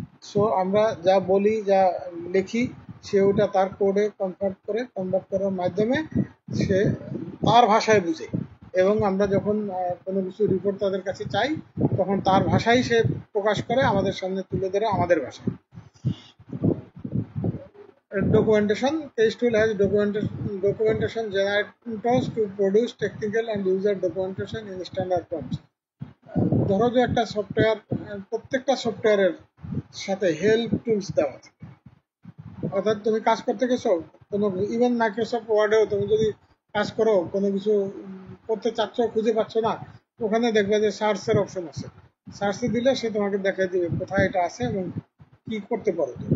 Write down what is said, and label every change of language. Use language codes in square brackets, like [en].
[bn] So আমরা যা বলি, যা লিখি, সে ওটা তার কোডে কনভার্ট করার মাধ্যমে সে তার ভাষায় বুঝে, এবং আমরা যখন কোনো কিছু রিপোর্ট তাদের কাছে চাই তখন তার ভাষাই সে প্রকাশ করে, আমাদের সামনে তুলে ধরে আমাদের ভাষায়। [en] Documentation. Case tool has documentation generators to produce technical and user documentation in standard forms. [bn] ধরো যে একটা সফটওয়্যার, প্রত্যেকটা সফটওয়্যারের সাথে হেল্প টুলস দেওয়া আছে, অর্থাৎ তুমি কাজ করতে গেছো কোনো, ইভেন মাইক্রোসফট ওয়ার্ডেও তুমি যদি কাজ করো, কোনো কিছু করতে চাচ্ছ, খুঁজে পাচ্ছ না, ওখানে দেখবে যে সার্চের অপশন আছে, সার্চে দিলে সে তোমাকে দেখাই দিবে কোথায় এটা আছে এবং কি করতে পারো।